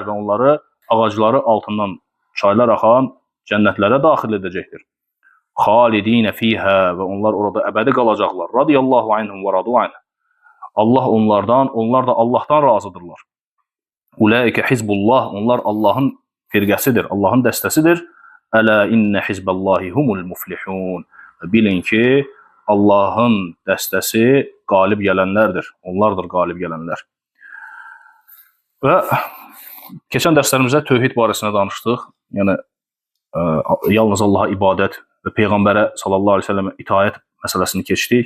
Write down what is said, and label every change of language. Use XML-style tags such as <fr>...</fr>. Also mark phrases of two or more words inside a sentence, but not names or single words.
<az>Və onları ağacları altından çaylar axan cənnətlərə daxil edəcəkdir.</az> <ar>خالدين فيها.</ar> <az>Və onlar orada əbədi qalacaqlar.</az> <ar>رضي الله عنهم ورضوا عنه.</ar> <az>Allah onlardan, onlar da Allahdan razıdırlar.</az> <ar>أولئك حزب الله.</ar> <az>Onlar Allahın firqəsidir, Allahın dəstəsidir.</az> <ar>ألا إن حزب الله هم المفلحون.</ar> <az>Bilin ki, Allahın dəstəsi qalib gələnlərdir. Onlardır qalib gələnlər. Və keçən dərslərimizdə tövhid barəsində danışdıq. Yəni, yalnız Allaha ibadət və Peyğəmbərə</az> <ar>صلى الله عليه وسلم</ar> <az>itaət məsələsini keçdik.</az>